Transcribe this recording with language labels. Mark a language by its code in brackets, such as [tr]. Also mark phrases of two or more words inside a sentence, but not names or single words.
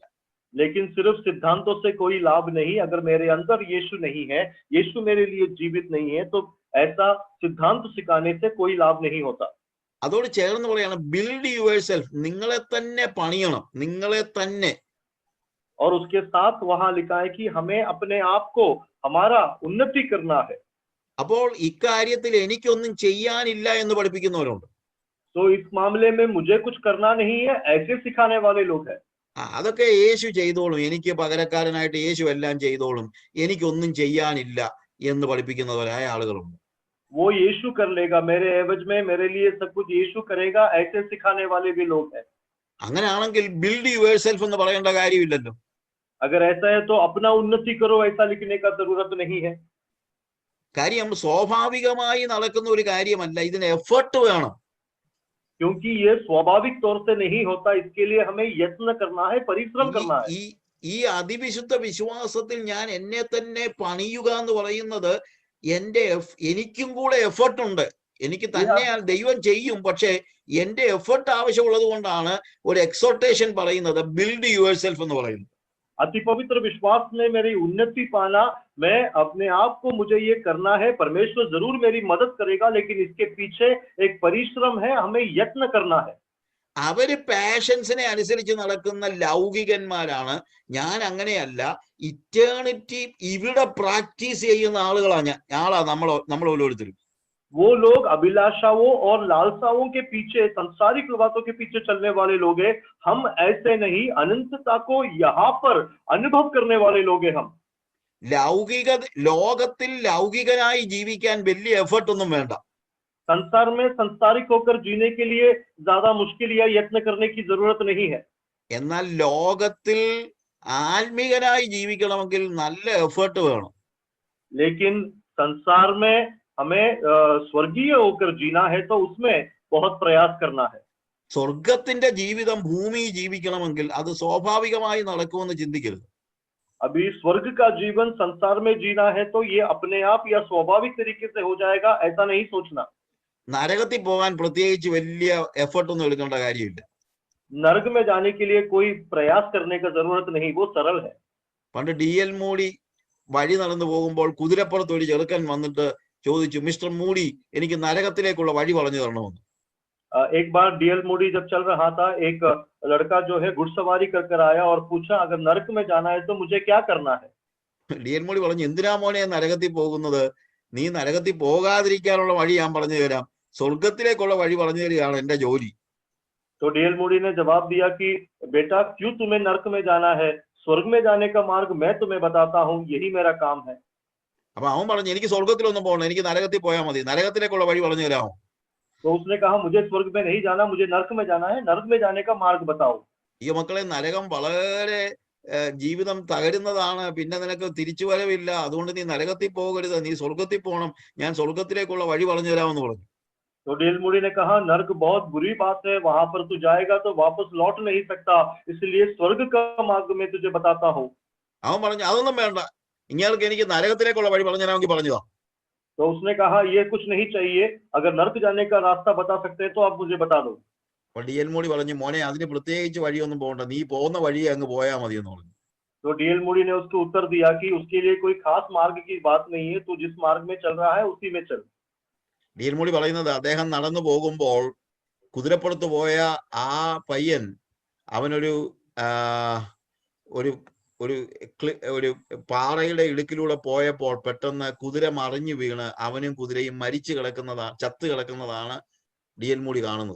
[hi] लेकिन सिर्फ सिद्धांतों से कोई लाभ नहीं। अगर मेरे अंदर यीशु नहीं है, यीशु मेरे लिए जीवित नहीं है, तो ऐसा सिद्धांत सिखाने से कोई लाभ नहीं होता। [ml] അതോട് ചേർന്ന് പറയാണ് [en] build your self, [ml] നിങ്ങളെ തന്നെ പണിയണം, നിങ്ങളെ തന്നെ. [hi] और उसके साथ वहां लिखा है कि हमें अपने आप को, हमारा उन्नति करना है। [ml] അപ്പോൾ ഇക്കാര്യത്തിൽ എനിക്കൊന്നും ചെയ്യാനില്ല എന്ന് പഠിപ്പിക്കുന്നവരുണ്ട്. [hi] तो इस मामले में मुझे कुछ करना नहीं है, ऐसे सिखाने वाले लोग हैं। [ml] അതൊക്കെ യേശു ചെയ്തോളും, എനിക്ക് പകരക്കാരനായിട്ട് യേശു എല്ലാം ചെയ്തോളും, എനിക്കൊന്നും ചെയ്യാനില്ല എന്ന് പഠിപ്പിക്കുന്നവരായ ആളുകളുണ്ട്. [hi] वो यीशु कर लेगा मेरे एवज में, मेरे लिए सब कुछ यीशु करेगा, ऐसे सिखाने वाले भी लोग हैं। [ml] അങ്ങനെയാണെങ്കിൽ [en] build your self [ml] എന്ന് പറയേണ്ട കാര്യമില്ലല്ലോ. [hi] अगर ऐसा है तो अपना उन्नति करो, ऐसा लिखने का जरूरत नहीं है। [ml] കാര്യം സ്വാഭാവികമായി നടക്കുന്ന ഒരു കാര്യമല്ല, ഇതിന് എഫർട്ട് വേണം. [hi] क्योंकि ये स्वाभाविक तौर से नहीं होता, इसके लिए हमें यत्न करना है, परिश्रम करना है। [ml] ഈ അതിവിശുദ്ധ വിശ്വാസത്തിൽ ഞാൻ എന്നെ തന്നെ പണിയുക എന്ന് പറയുന്നത് എനിക്കും കൂടെ എഫർട്ട് ഉണ്ട്. എനിക്ക് തന്നെ ദൈവം ചെയ്യും, പക്ഷെ എന്റെ എഫർട്ട് ആവശ്യമുള്ളത് കൊണ്ടാണ് ഒരു എക്സോർട്ടേഷൻ പറയുന്നത് [en] build your self [ml] എന്ന് പറയുന്നത്. [hi] अति पवित्र विश्वास में मेरी उन्नति पाना, मैं अपने आप को, मुझे ये करना है, परमेश्वर जरूर मेरी मदद करेगा, लेकिन इसके पीछे एक परिश्रम है, हमें यत्न करना है। [ml] അവര് പാഷൻസിനെ അനുസരിച്ച് നടക്കുന്ന ലൗകികന്മാരാണ്. ഞാൻ അങ്ങനെയല്ല. ഇറ്റേണിറ്റി ഇവിടെ പ്രാക്ടീസ് ചെയ്യുന്ന ആളുകളാണ് നമ്മൾ ഓരോരുത്തരും. [hi] वो लोग अभिलाषाओं और लालसाओं के पीछे, संसारिक बातों के पीछे चलने वाले लोग हैं। हम ऐसे नहीं, अनंतता को यहाँ पर अनुभव करने वाले लोग हैं हम। [ml] ലോകത്തിൽ ലൗകികനായി ജീവിക്കാൻ വലിയ എഫർട്ട് ഒന്നും വേണ്ട. [hi] संसार में संसारिक होकर जीने के लिए ज्यादा मुश्किल या यत्न करने की जरूरत नहीं है। [ml] എന്നാൽ ലോകത്തിൽ ആത്മീകനായി ജീവിക്കണമെങ്കിൽ നല്ല എഫർട്ട് വേണം. [hi] लेकिन संसार में हमें स्वर्गीय होकर जीना है, तो उसमें बहुत प्रयास करना है। [ml] സ്വർഗത്തിന്റെ ജീവിതം ഭൂമിയിൽ ജീവിക്കണമെങ്കിൽ അത് സ്വാഭാവികമായി നടക്കുമെന്ന് ചിന്തിക്കരുത്. [hi] अभी स्वर्ग का जीवन संसार में जीना है, तो ये अपने आप या स्वाभाविक तरीके से हो जाएगा, ऐसा नहीं सोचना। [ml] നരകത്തിൽ പോകാൻ പ്രത്യേകിച്ച് വലിയ എഫർട്ട് ഒന്നും എടുക്കേണ്ട കാര്യമില്ല. [hi] नरक में जाने के लिए कोई प्रयास करने का जरूरत नहीं, वो सरल है। [ml] പണ്ട് DL മൂടി വഴി നടന്നു പോകുമ്പോൾ കുതിരപ്പുറത്ത് ഒരു ചെറുക്കൻ വന്നിട്ട് ചോദിച്ചു, മിസ്റ്റർ മൂടി, എനിക്ക് നരകത്തിലേക്കുള്ള വഴി പറഞ്ഞു തരണമെന്ന്. [hi] एक बार DL मूडी जब चल रहा था, एक लड़का जो है घुड़सवारी कर आया और पूछा, अगर नरक में जाना है तो मुझे क्या करना है? [ml] DL മൂടി പറഞ്ഞു, എന്തിനാ മോനെ നരകത്തിൽ പോകുന്നത്? നീ നരകത്തിൽ പോകാതിരിക്കാനുള്ള വഴി ഞാൻ പറഞ്ഞു തരാം, സ്വർഗത്തിലേക്കുള്ള വഴി പറഞ്ഞു തരികയാണ് എന്റെ ജോലി. [hi] तो DL मूडी ने जवाब दिया कि बेटा, क्यों तुम्हें नरक में जाना है? स्वर्ग में जाने का मार्ग मैं तुम्हें बताता हूँ, यही मेरा काम है। [ml] അപ്പൊ അവൻ പറഞ്ഞു, എനിക്ക് സ്വർഗത്തിലൊന്നും പോകണം, എനിക്ക് നരകത്തിൽ പോയാൽ മതി, നരകത്തിലേക്കുള്ള വഴി പറഞ്ഞു തരാമോ? [hi] तो उसने कहा, मुझे स्वर्ग में नहीं जाना, मुझे नरक में जाना है, नरक में जाने का मार्ग बताओ। [ml] ഈ മക്കളെ, നരകം വളരെ ജീവിതം തകരുന്നതാണ്, പിന്നെ നിനക്ക് തിരിച്ചു വരവില്ല, അതുകൊണ്ട് നീ നരകത്തിൽ പോകരുത്, നീ സ്വർഗത്തിൽ പോകണം, ഞാൻ സ്വർഗത്തിലേക്കുള്ള വഴി പറഞ്ഞു തരാമെന്ന് പറഞ്ഞു. [hi] तो डीएल मूडी ने कहा नर्क बहुत बुरी बात है, वहां पर तू जाएगा तो वापस लौट नहीं सकता, इसलिए स्वर्ग का मार्ग मैं तुझे बताता हूँ. [ml] അവൻ പറഞ്ഞു അതൊന്നും വേണ്ട, ഇയാൾക്ക് എനിക്ക് നരകത്തിലേക്കുള്ള വഴി പറഞ്ഞു തരാമെങ്കിൽ പറഞ്ഞതാ. [hi] तो उसने कहा ये कुछ नहीं चाहिए, अगर नर्क जाने का रास्ता बता सकते हैं तो आप मुझे बता दो. [ml] അപ്പോൾ ഡിഎൽ മൂടി പറഞ്ഞു മോനെ അതിന് പ്രത്യേകിച്ച് വഴിയൊന്നും പോകണ്ട, നീ പോകുന്ന വഴിയെ അങ്ങ് പോയാൽ മതി എന്ന് പറഞ്ഞു. [hi] तो डीएल मूडी ने उसको उत्तर दिया कि उसके लिए कोई खास मार्ग की बात नहीं है, तू जिस मार्ग में चल रहा है उसी में चल. [ml] ഡിഎൽ മൂടി പറയുന്നത് അദ്ദേഹം നടന്നു പോകുമ്പോൾ കുതിരപ്പുറത്ത് പോയ ആ പയ്യൻ അവനൊരു ഒരു ഒരു ഒരു പാറയുടെ ഇടുക്കിലൂടെ പോയപ്പോൾ പെട്ടെന്ന് കുതിര മറിഞ്ഞു വീണ് അവനും കുതിരയും മരിച്ചു കിടക്കുന്നതാണ്, ചത്ത് കിടക്കുന്നതാണ് ഡിഎൽ മൂടി കാണുന്നത്.